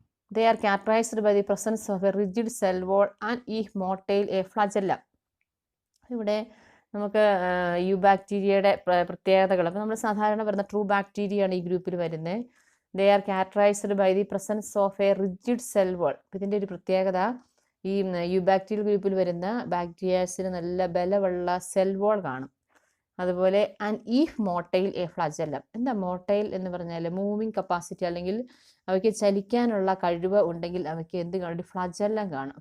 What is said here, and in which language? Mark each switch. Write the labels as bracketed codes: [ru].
[en] They are characterized by the presence of a rigid cell wall and if motile a flagellum. [ml] ഇവിടെ നമുക്ക് യൂബാക്ടീരിയയുടെ പ്രത്യേകതകൾ. അപ്പോൾ നമ്മൾ സാധാരണ വരുന്ന ട്രൂ ബാക്ടീരിയ ആണ് ഈ ഗ്രൂപ്പിൽ വരുന്നത്. [en] They are characterized by the presence of a rigid cell wall. [ml] ഇതിൻ്റെ ഒരു പ്രത്യേകത, ഈ യൂബാക്ടീരിയൽ ഗ്രൂപ്പിൽ വരുന്ന ബാക്ടീരിയാസിന് നല്ല ബലമുള്ള സെൽ വാൾ കാണും. അതുപോലെ [en] And if motile a flagellum. [ml] എന്താ മോട്ടൈൽ എന്ന് പറഞ്ഞാൽ മൂവിങ് കപ്പാസിറ്റി, അല്ലെങ്കിൽ അവയ്ക്ക് ചലിക്കാനുള്ള കഴിവ് ഉണ്ടെങ്കിൽ അവയ്ക്ക് എന്ത് കാണും? ഒരു ഫ്ലാജെല്ലം കാണും.